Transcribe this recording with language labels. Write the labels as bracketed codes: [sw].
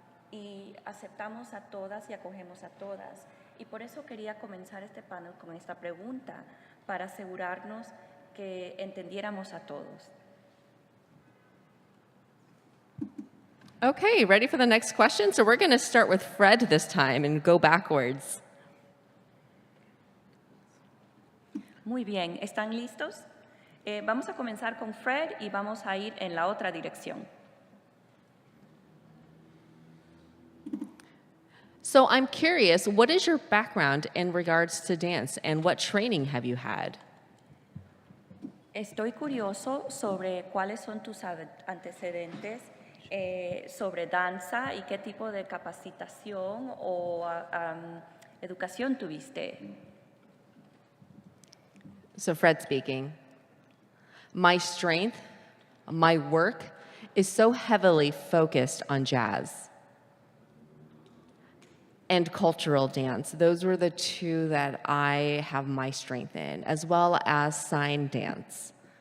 [es] Y aceptamos a todas y acogemos a todas. Y por eso quería comenzar este panel con esta pregunta, para asegurarnos que entendiéramos a todos. [en] Okay, ready for the next question? So we're going to start with Fred this time and go backwards. [es] Muy bien, ¿están listos? Vamos a comenzar con Fred y vamos a ir en la otra dirección. [en] So I'm curious, what is your background in regards to dance and what training have you had? [es] Estoy curioso sobre cuáles son tus antecedentes sobre danza y qué tipo de capacitación o educación tuviste. [en] So Fred speaking. My strength, my work is so heavily focused on jazz and cultural dance. Those were the two that I have my strength in, as well as sign dance.